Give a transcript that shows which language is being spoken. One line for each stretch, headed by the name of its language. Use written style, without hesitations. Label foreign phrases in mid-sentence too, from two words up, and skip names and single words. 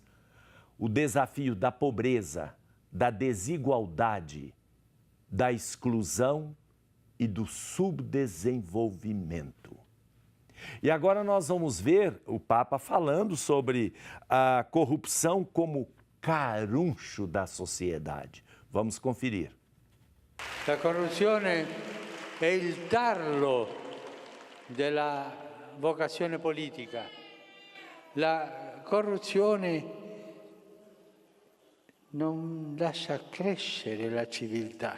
Portuguese: O desafio da pobreza, da desigualdade, da exclusão e do subdesenvolvimento. E agora nós vamos ver o Papa falando sobre a corrupção como caruncho da sociedade. Vamos conferir.
Italian: La corruzione è il tarlo della vocazione politica. La corruzione non lascia crescere la civiltà.